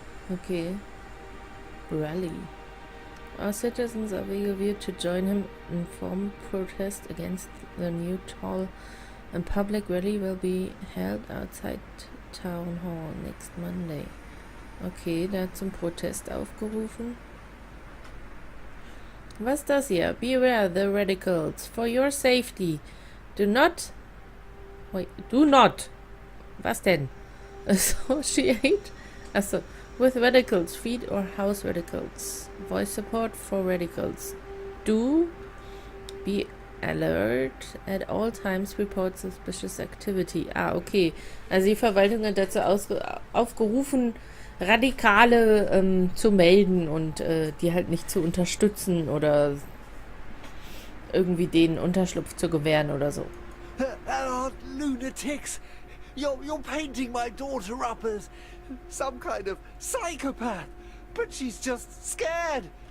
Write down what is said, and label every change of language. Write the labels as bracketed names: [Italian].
[English] Okay. Rally. Our citizens are eager to join him in formal protest against the new toll, and public rally will be held outside Town Hall next Monday. [German] Okay, der hat zum Protest aufgerufen. Was ist das hier? [English] Beware the radicals. For your safety. Do not... Wait, do not. [German] Was denn? [English] Associate? Achso. With radicals. Feed or house radicals. Voice support for radicals. Do be Alert at all times report suspicious activity. Ah, okay. [German] Also die Verwaltung hat dazu aufgerufen, Radikale zu melden und die halt nicht zu unterstützen oder irgendwie denen Unterschlupf zu gewähren oder so. [English] Oh, lunatics! You're painting my daughter up as some kind of psychopath, but she's just scared.